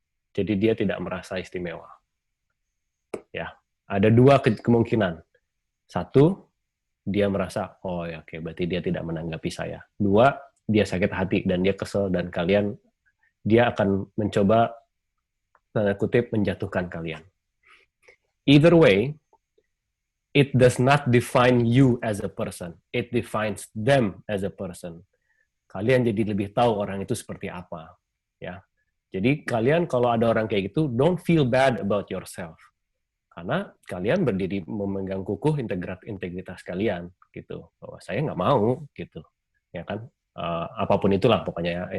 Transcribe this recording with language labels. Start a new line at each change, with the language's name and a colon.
Indonesian: Jadi dia tidak merasa istimewa. Ya, ada dua kemungkinan. Satu, dia merasa, oh ya oke, berarti dia tidak menanggapi saya. Dua, dia sakit hati dan dia kesel, dan dia akan mencoba, tanda kutip, menjatuhkan kalian.
English: Either way, it does not define you as a person. It defines them as a person.
Indonesian: Kalian jadi lebih tahu orang itu seperti apa. Ya. Jadi kalian kalau ada orang kayak gitu,
English: don't feel bad about yourself.
Indonesian: Karena kalian berdiri memegang kukuh integritas kalian. Gitu. Bahwa saya nggak mau. Gitu. Ya kan? Apapun itulah pokoknya.